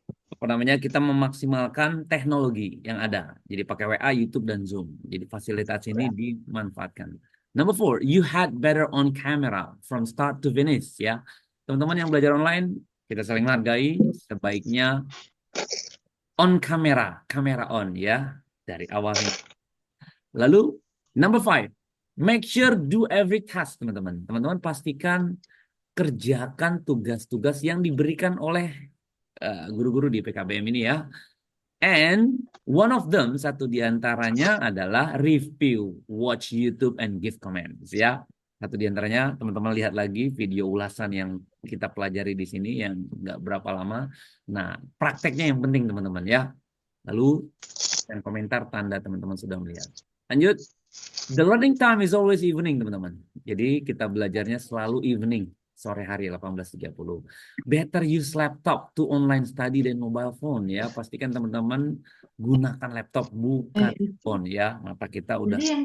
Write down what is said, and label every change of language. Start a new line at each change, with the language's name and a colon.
Indonesian: Apa namanya, kita memaksimalkan teknologi yang ada. Jadi pakai WA, YouTube dan Zoom. Jadi fasilitas ini dimanfaatkan.
English: Number four, you had better on camera from start to finish ya.
Indonesian: Teman-teman yang belajar online, kita saling menghargai, sebaiknya on kamera, kamera on ya dari awal. Lalu
English: number five, make sure do every task,
Indonesian: teman-teman. Teman-teman pastikan kerjakan tugas-tugas yang diberikan oleh guru-guru di PKBM ini ya.
English: And one of them,
Indonesian: satu di antaranya adalah
English: review, watch YouTube and give comments ya.
Indonesian: Satu di antaranya, teman-teman lihat lagi video ulasan yang kita pelajari di sini yang nggak berapa lama. Nah, prakteknya yang penting teman-teman ya. Lalu dan komentar tanda teman-teman sudah melihat. Lanjut.
English: The learning time is always evening,
Indonesian: teman-teman. Jadi kita belajarnya selalu evening, sore hari 18.30.
English: Better use laptop to online study than mobile phone ya.
Indonesian: Pastikan teman-teman gunakan laptop bukan phone ya. Mata kita udah.